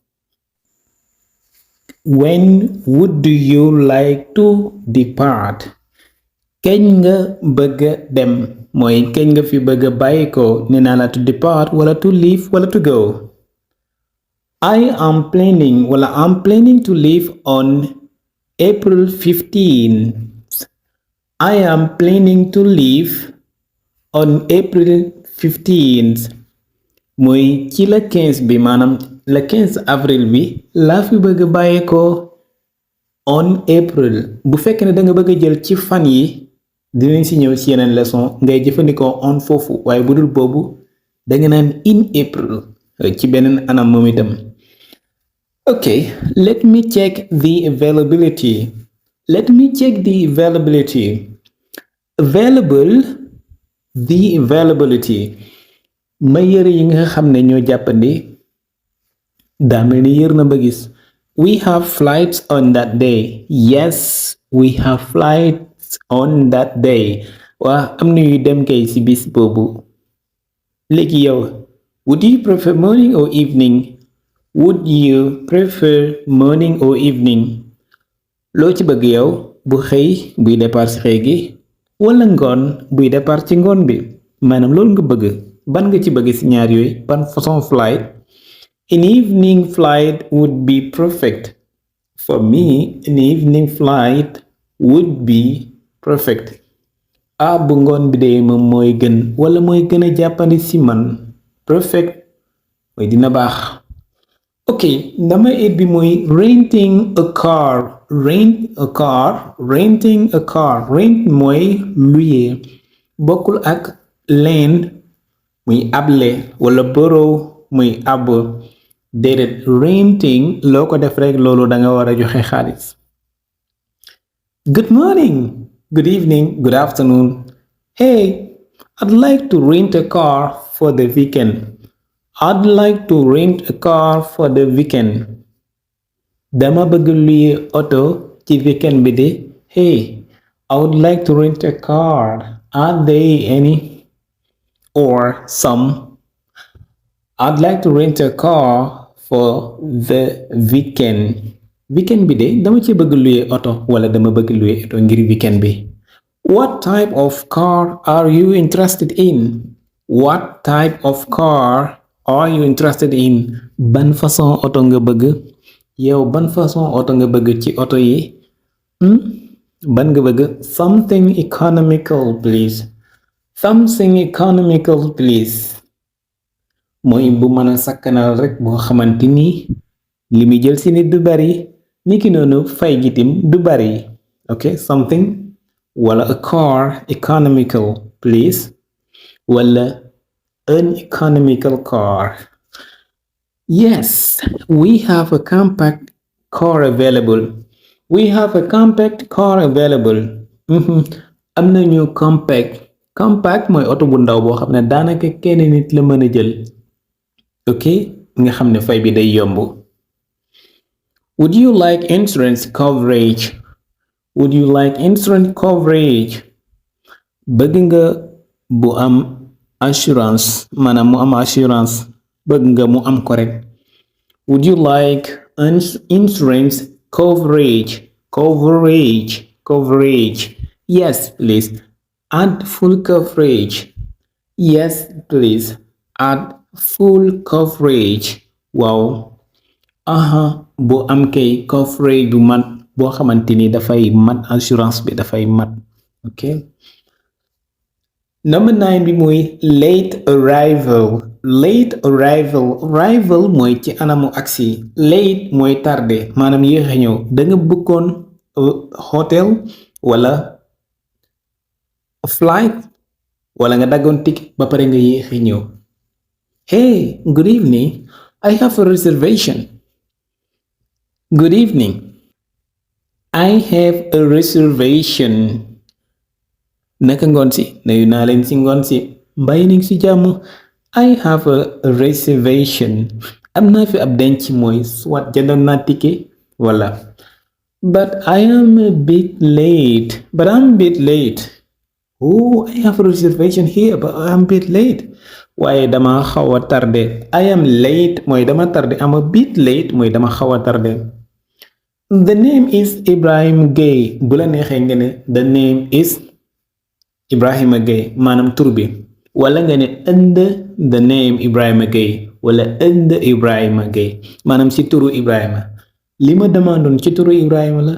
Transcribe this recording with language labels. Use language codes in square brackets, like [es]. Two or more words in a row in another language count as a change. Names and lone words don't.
[en] when would you like to depart [wo] kañ nga bëgg a dem mooy kañ nga fi bëgg a bàyyeekoo nee naa la [en] to depart [wo] wala [en] to leave [wo] wala [en] to go I'm planning to leave on April 15th I am planning to leave on April 15th [wo] mooy ci la 15 bi maanaam la 15 avril bi laa fi bëgg a bàyyeekoo [en] on April [wo] bu fekkee ne da nga bëgg a jël ci fan yi dinañ ci ñëw ci yeneen leçon ngay jëfandikoo on foofu waaye bu dul boobu da nga naan [en] in April [wo] ci beneen anam moom itam [en] ok let me check the availability [wo] ma yëre yi nga xam ne ñoo jàppandi daa mel ni yër na ba gis [en] we have flights on that day yes we have flights on that day [wo] waa am na yu dem kay ci bis boobu léegi yow [en] would you prefer morning or evening [wo] loo ci bëgg yow bu xëy buy départ ci xëy gi wala ngoon buy départ ci ngoon bi maanaam loolu nga bëgg ban nga ci bëgg ci ñaar yooyu ban façon [en] flight an evening flight would be perfect for me an evening flight would be perfect [wo] bu ngoon bi dee moom mooy gën wala mooy gën a jàppandi ci man perfect mooy dina baax ok dama it bi mooy [en] renting a car [wo] rent mooy louer bokkul ak lend muy able wala borrow muy àbb déedéet renting loo ko def rek loolu da nga war a joxe xaalis [en] good morning good evening good afternoon hey I'd like to rent a car for the weekend. I'd like to rent a car for the weekend. [wo] Dama bëgg luye oto ci weekend bi de. [en] Hey, I would like to rent a car. Are there any? Or some. I'd like to rent a car for the weekend. [wo] Weekend bi de dama ci bëgg luye oto wala dama bëgg luye oto ngir weekend bi. [en] What type of car are you interested in? What type of car are you interested in? [wo] Ban façon oto nga bëgg? Yow ban façon oto nga bëgg ci oto yi? Ban nga bëgg? [en] Something economical, please. Something economical, please. [wo] Mooy bu mën a sakkanal rek boo xamante ni li muy jël si nit du bari niki noonu fay gitim du bari. [en] Okay, something wala a car economical, please. Wala an economical car. Yes, we have a compact car available. We have a compact car available. [wo] Am nañu compact. Compact mooy oto bu ndaw boo xam ne daanaka kenn nit la mën a jël. Ok, nga xam ne fay bi day yomb. [en] Would you like insurance coverage? Would you like insurance coverage? [wo] Bëgg nga bu am assurance, maanaam mu am assurance. Bëgg nga mu am ko rek. [en] Would you like insurance coverage? Coverage. Yes, please. Add full coverage. Yes, please. Add full coverage. Wow. [wo] Bu am kay coverage bu mat boo xamante ni dafay mat assurance bi dafay mat. Okay. Number 9 bi mooy [en] late arrival. [wo] Arrival mooy ci anamu aksi. Late mooy tardé maanaam yéex a ñëw. Da nga bëggoon hotel wala flight wala nga daggoon ticket ba pare nga yéex a ñëw. [en] Hey, good evening. I have a reservation. Good evening. I have a reservation. [wo] Naka ngoon si nuyu naa leen si ngoon si mbay nañ si jàmm. [en] I have a reservation. [wo] Am naa fi ab denc mooy soit jëndoon naa ticket wala. [en] But I'm a bit late. Oh, I have a reservation here but I'm a bit late. [wo] Waaye dama xaw a tardé. [en] I am late [wo] mooy dama tardé. [en] I'm a bit late [wo] mooy dama xaw a tardé. [en] The name is Ibrahim Gueye. [wo] Bu la neexee nga ne [en] the name is Ibrahima Gueye [wo] maanaam tur bi. Wala nga ne [en] under the name Ibrahima Gueye [wo] wala [en] under Ibrahima Gueye [wo] maanaam ci turu Ibrahima. Li ma demandoon ci turu Ibrahima la.